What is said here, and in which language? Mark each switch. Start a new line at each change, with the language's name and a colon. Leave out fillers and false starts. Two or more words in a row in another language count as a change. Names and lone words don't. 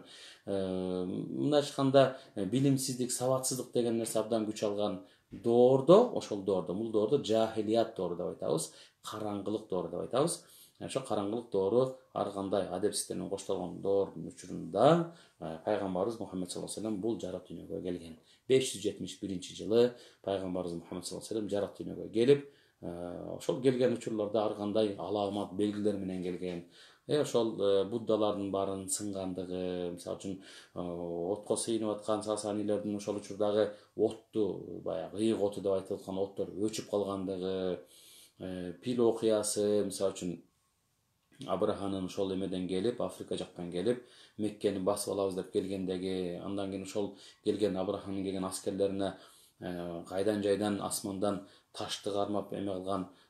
Kyrgyz: Мындай айтканда билимсиздик, сабатсыздык деген нерсе абдан күч алган доордо, ошол доордо, бул доордо жахилият доору деп айтабыз, караңгылык доору деп айтабыз. Ошо караңгылык доору ар кандай адепсиздер менен коштолгон доордун учурунда пайгамбарыбыз Мухаммед
Arabic: صلى الله عليه وسلم
Kyrgyz: бул жарык дүйнөгө келген. 571-жылы пайгамбарыбыз Мухаммед
Arabic: صلى الله عليه وسلم
Kyrgyz: жарык дүйнөгө келип, ошол келген учурларда ар кандай аламат белгилер менен келген. Ошол буддалардын баарын сынгандыгы, мисалы үчүн отко сыйынып аткан сасанилердин ошол учурдагы отту, баягы ыйык оту деп айтылып аткан оттор өчүп калгандыгы, пил окуясы, мисалы үчүн Абраханын ошол эмеден келип, Африка жактан келип, Меккени басып алабыз деп келгендеги, андан кийин ошол келген Абраханын келген аскерлерине кайдан жайдан асмандан ташты кармап эме кылган